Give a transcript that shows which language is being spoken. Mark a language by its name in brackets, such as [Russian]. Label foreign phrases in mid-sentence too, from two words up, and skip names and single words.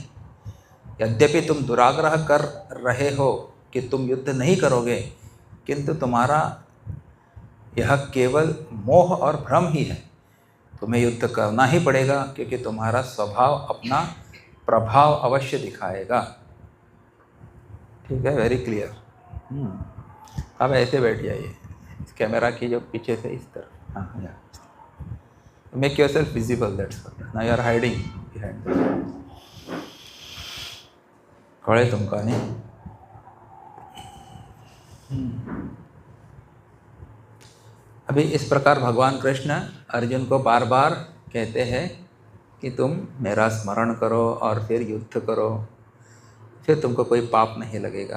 [Hindi] यद्यपि तुम दुराग्रह कर रहे हो कि तुम युद्ध नहीं करोगे, किंतु तुम्हारा यह केवल मोह और भ्रम ही है। तुम्हें युद्ध करना ही पड़ेगा क्योंकि तुम्हारा स्वभाव अपना प्रभाव अवश्य दिखाएगा। ठीक है, [English] very clear. [Hindi] अब ऐसे बैठ जाइए, इस कैमरा की जो पीछे से इस तरफ। हाँ, [English] make yourself visible, that's all. now you are hiding behind. [Konkani] कळे तुमका नहीं। [Hindi] अभी इस प्रकार भगवान कृष्ण अर्जुन को बार बार कहते हैं कि तुम मेरा स्मरण करो और फिर युद्ध करो, फिर तुमको कोई पाप नहीं लगेगा।